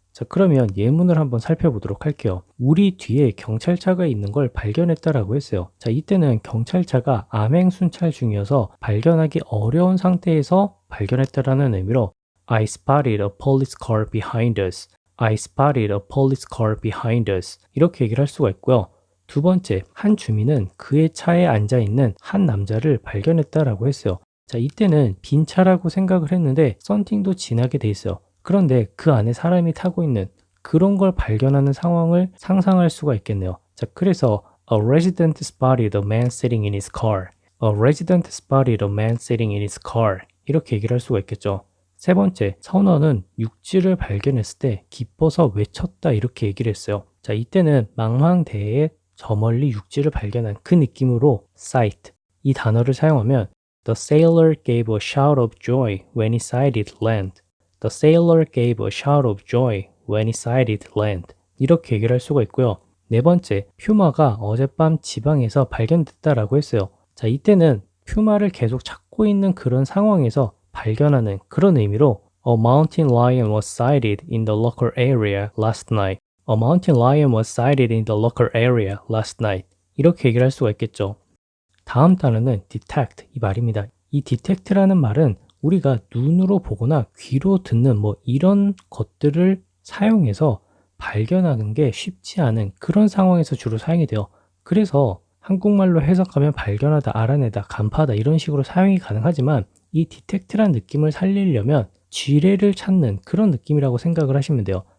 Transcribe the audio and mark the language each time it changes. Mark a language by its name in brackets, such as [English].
[Korean] 자, 그러면 예문을 한번 살펴보도록 할게요. 우리 뒤에 경찰차가 있는 걸 발견했다라고 했어요. 자, 이때는 경찰차가 암행순찰 중이어서 발견하기 어려운 상태에서 발견했다라는 의미로 [English] I spotted a police car behind us. I spotted a police car behind us. [Korean] 이렇게 얘기를 할 수가 있고요. 두 번째, 한 주민은 그의 차에 앉아 있는 한 남자를 발견했다라고 했어요. 자, 이때는 빈 차라고 생각을 했는데 썬팅도 지나게 돼 있어요. 그런데 그 안에 사람이 타고 있는 그런 걸 발견하는 상황을 상상할 수가 있겠네요. [English] 자, 그래서 A resident spotted a man sitting in his car. A resident spotted a man sitting in his car. [Korean] 이렇게 얘기를 할 수가 있겠죠. 세 번째, 선원은 육지를 발견했을 때 기뻐서 외쳤다 이렇게 얘기를 했어요. 자, 이때는 망망대해에 저 멀리 육지를 발견한 그 느낌으로 sight 이 단어를 사용하면 [English] The sailor gave a shout of joy when he sighted land. The sailor gave a shout of joy when he sighted land. [Korean] 이렇게 얘기를 할 수가 있고요. 네 번째, 퓨마가 어젯밤 지방에서 발견됐다라고 했어요. 자, 이때는 퓨마를 계속 찾고 있는 그런 상황에서 발견하는 그런 의미로 [English] A mountain lion was sighted in the local area last night. A mountain lion was sighted in the local area last night. [Korean] 이렇게 얘기를 할 수가 있겠죠. 다음 단어는 detect 이 말입니다. 이 detect라는 말은 우리가 눈으로 보거나 귀로 듣는 뭐 이런 것들을 사용해서 발견하는 게 쉽지 않은 그런 상황에서 주로 사용이 돼요. 그래서 한국말로 해석하면 발견하다, 알아내다, 간파하다 이런 식으로 사용이 가능하지만 이 detect란 느낌을 살리려면 지뢰를 찾는 그런 느낌이라고 생각을 하시면 돼요.